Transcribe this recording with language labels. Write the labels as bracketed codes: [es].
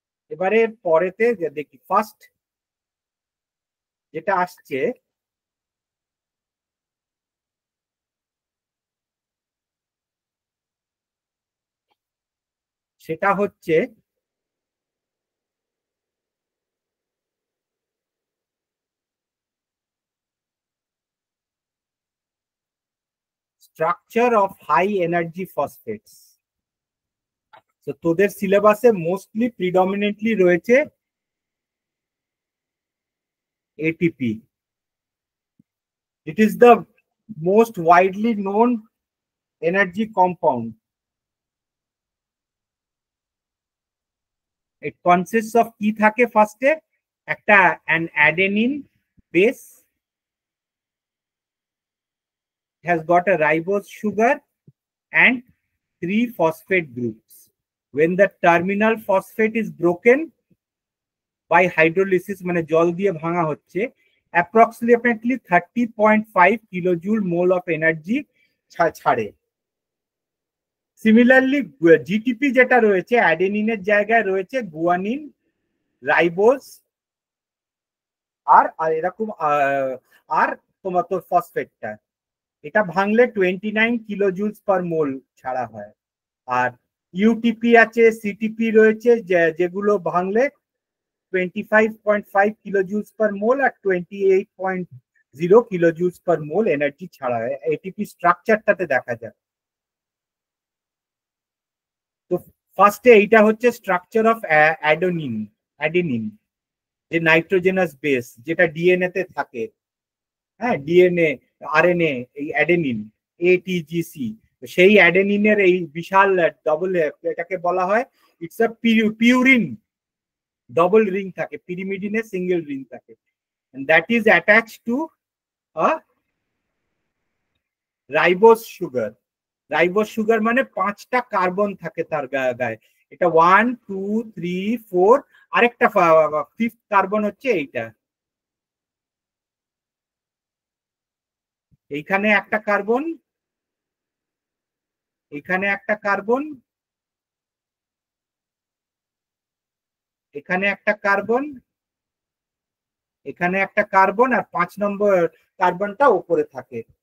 [bn] এবারে পরেতে যে দেখি, ফার্স্ট যেটা আসছে সেটা হচ্ছে [en] Structure of high energy phosphates. [bn] তো তোদের সিলেবাসে মোস্টলি প্রিডমিনেন্টলি রয়েছে ATP. [en] It is the most widely known energy compound. It consists of [bn] কি থাকে ফার্স্টে, একটা [en] an adenine base, has got a ribose sugar and 3 phosphate groups. When the terminal phosphate is broken by hydrolysis, [bn] মানে জল দিয়ে ভাঙা হচ্ছে, [en] approximately 30.5 kilojoule mole of energy [bn] ছাড়ে। সিমিলারলি জিটিপি যেটা রয়েছে, অ্যাডেনিনের জায়গায় রয়েছে গুয়ানিন, রাইবোজ আর এরকম আর তোমার তোর ফসফেটটা, এটা ভাঙলে 29 কিলোজুলস পার মোল ছাড়া হয়। আর ইউটিপি আছে, সিটিপি রয়েছে, যেগুলো ভাঙলে 25.5 কিলোজুলস পার মোল আর 28.0 কিলোজুলস পার মোল এনার্জি ছাড়া হয়। এটিপি স্ট্রাকচারটাতে দেখা যায়। তো ফার্স্টে এইটা হচ্ছে স্ট্রাকচার অফ অ্যাডেনিন, যে নাইট্রোজেনাস বেস যেটা ডিএনএ তে থাকে। হ্যাঁ, ডিএনএ আরএনএ, এই অ্যাডেনিন এটিজিসি, সেই অ্যাডেনিনের এই বিশাল ডবল, এটাকে বলা হয় [en] It's a purine. [bn] Double ring থাকে, পিরিমিডিনে সিঙ্গেল রিং থাকে, [en] and that is attached to a ribose sugar. [bn] Ribose sugar মানে 5টা কার্বন থাকে তার গায়ে। এটা 1 2 3 4, আরেকটা 5th কার্বন হচ্ছে এইটা। এইখানে একটা কার্বন, এখানে একটা কার্বন, এখানে একটা কার্বন, এখানে একটা কার্বন, আর 5 নম্বর কার্বনটা উপরে থাকে।